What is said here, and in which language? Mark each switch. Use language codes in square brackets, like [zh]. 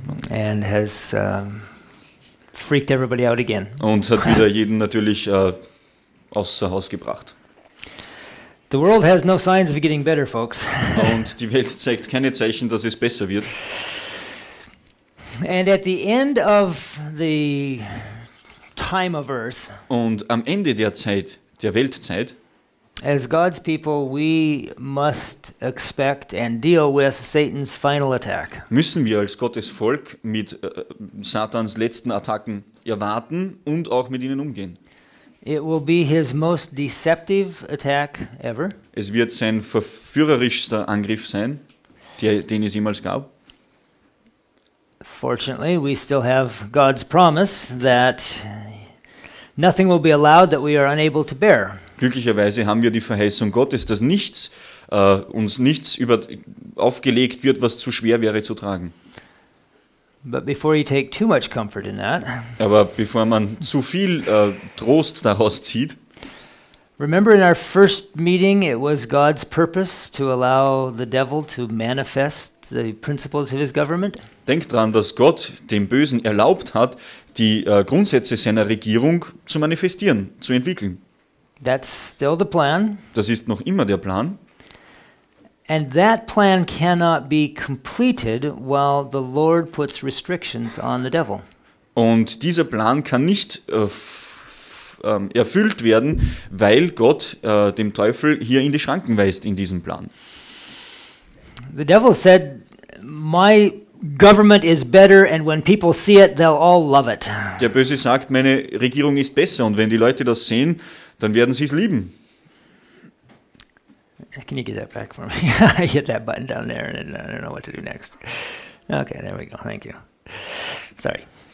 [en] And has freaked everybody out again. [de] Und hat wieder jeden natürlich außer Haus gebracht. [en] The world has no signs of getting better, folks. [de] Und die Welt zeigt keine Zeichen, dass es besser wird. [en] And at the end of the time of earth, [de] und am Ende der Zeit, der Weltzeit, [en] as God's people, we must expect and deal with Satan's final attack. [de] Müssen wir als Gottes Volk mit Satans letzten Attacken erwarten und auch mit ihnen umgehen. [en] It will be his most deceptive attack ever. [de] Es wird sein verführerischster Angriff sein, den es jemals gab. [en] Fortunately, we still have God's promise that nothing will be allowed that we are unable to bear. [de] Glücklicherweise haben wir die Verheißung Gottes, dass uns nichts aufgelegt wird, was zu schwer wäre zu tragen. [en] But before you take too much comfort in that, [de] aber bevor man zu viel Trost daraus zieht, [en] remember in our first meeting it was God's purpose to allow the devil to manifest the principles of his government. [de] Denkt dran, dass Gott dem Bösen erlaubt hat, die Grundsätze seiner Regierung zu manifestieren, zu entwickeln. [en] That's still the plan. [de] Das ist noch immer der Plan. [en] And that plan cannot be completed while the Lord puts restrictions on the devil. [de] Und dieser Plan kann nicht erfüllt werden, weil Gott dem Teufel hier in die Schranken weist in diesem Plan. [en] The devil said, "My government is better, and when people see it, they'll all love it." [de] Der Böse sagt, meine Regierung ist besser, und wenn die Leute das sehen, dann werden sie es lieben. [en] Can you get that back for me? I hit that button down there, and I don't know what to do next. Okay, there we go. Thank you. Sorry.